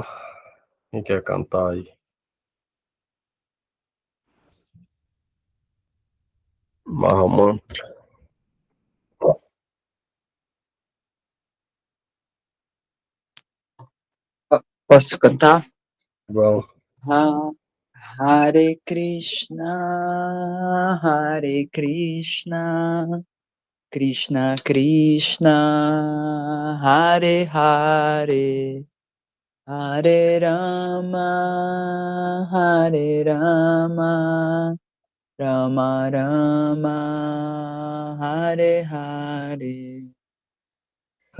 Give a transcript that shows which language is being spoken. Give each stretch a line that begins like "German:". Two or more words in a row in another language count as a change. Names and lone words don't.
Portuguese: Quem quer cantar aí? Mahamantra. Posso cantar? Vamos.
Sanskrit: Hare Krishna, Hare Krishna, Krishna Krishna, Hare Hare, Hare Rama, Hare Rama, Rama Rama, Hare Hare.